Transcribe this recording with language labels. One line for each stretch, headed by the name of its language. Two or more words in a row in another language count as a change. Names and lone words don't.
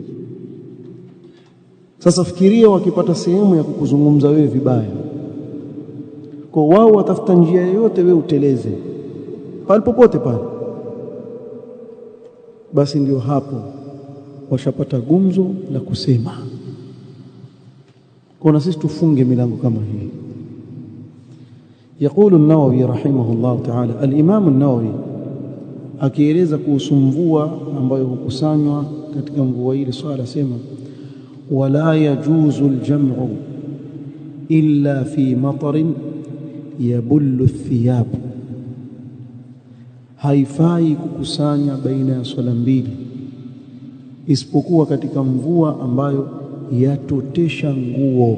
Swahili: Sasa fikiria wakipata sehemu ya kukuzungumza wewe vibaya, kwa wao watafuta njia yoyote wewe uteleze pale popote pale, basi ndio hapo washapata gumzo la kusema. Kwa sisi tufunge milango kama hii.
Arabic: يقول النووي رحمه الله تعالى, الإمام النووي
Swahili: akieleza kuhusu mvua ambayo hukusanywa katika mvua hili swala, sema
Arabic: ولا يجوز الجمع إلا في مطر يبل الثياب,
Swahili: haifai kukusanya baina ya swala mbili isipokuwa katika mvua ambayo yatotesha nguo.